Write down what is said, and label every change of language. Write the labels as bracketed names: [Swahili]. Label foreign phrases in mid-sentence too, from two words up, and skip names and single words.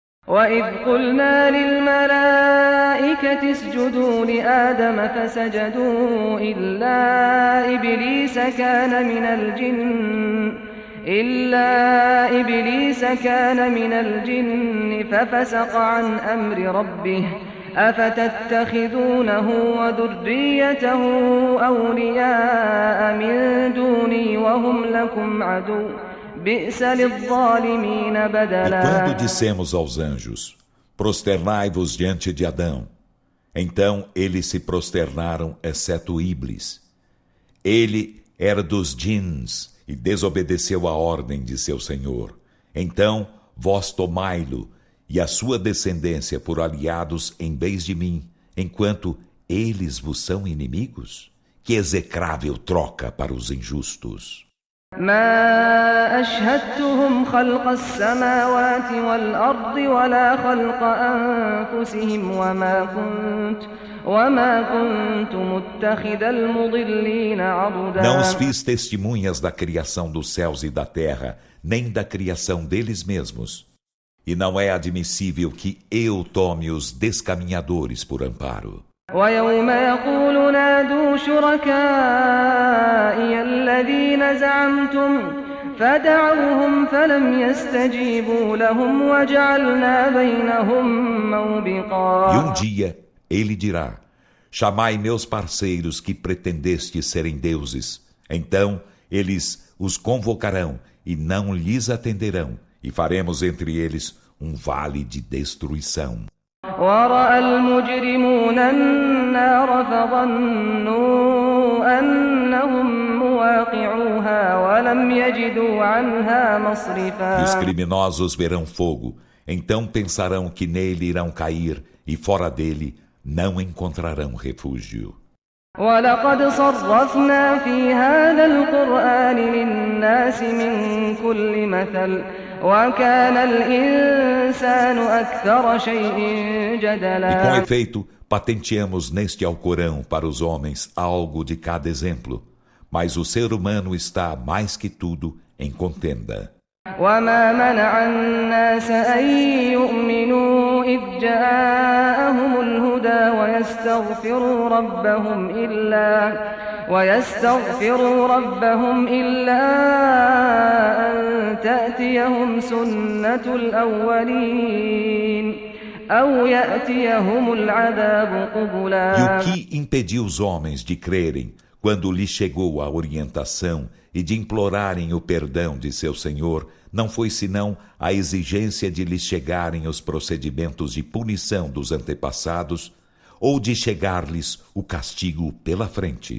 [Arabic] وإذ قلنا للملائكة اسجدوا لآدم فسجدوا إلا إبليس كان من الجن ففسق عن أمر ربه أفتتخذونه وذريته أولياء من دوني وهم لكم عدو بئس للظالمين [Portuguese] E [Arabic] بدلا. [Portuguese] quando dissemos aos anjos, prosternai-vos diante de Adão, então eles se prosternaram, exceto Iblis. Ele era dos djinns e desobedeceu a ordem de seu Senhor. Então vós tomai-lo e a sua descendência por aliados em vez de mim, enquanto eles vos são inimigos? Que execrável troca para os injustos! [Arabic] ما أشهدتهم خلق السماوات والأرض ولا خلق أنفسهم وما كنت متخذ المضلين عضدا. [Portuguese] Não os fiz testemunhas da criação dos céus e da terra, nem da criação deles mesmos. E não é admissível que eu tome os descaminhadores por amparo. [Arabic] ويوم يقول نادوا شركائي الذين زعمتم فدعوهم فلم يستجيبوا لهم وجعلنا بينهم موبقا. [Portuguese] E um dia ele dirá: chamai meus parceiros que pretendestes serem deuses. Então eles os convocarão e não lhes atenderão, e faremos entre eles um vale de destruição. [Arabic] ورأى المجرمون النار فظنوا أنهم مواقعوها ولم يجدوا عنها [Portuguese] E [Arabic] مصرفا. [Portuguese] os criminosos verão fogo, então pensarão que nele irão cair, e fora dele não encontrarão refúgio. [Arabic] ولقد صرفنا في هذا القرآن للناس من كل مثل وكان الإنسان أكثر شيء [Portuguese] E com [Arabic] جدلا. [Portuguese] efeito, patenteamos neste Alcorão para os homens algo de cada exemplo, mas o ser humano está, mais que tudo, em contenda. [Arabic] وما منع الناس أن يؤمنوا إذ جاءهم الهدى ويستغفروا ربهم إلا أن تأتيهم سنة الأولين أو يأتيهم العذاب قبلا. [Portuguese] E o que impediu os homens de crerem quando lhes chegou a orientação e de implorarem o perdão de seu Senhor, não foi senão a exigência de lhes chegarem os procedimentos de punição dos antepassados ou de chegar-lhes o castigo pela frente.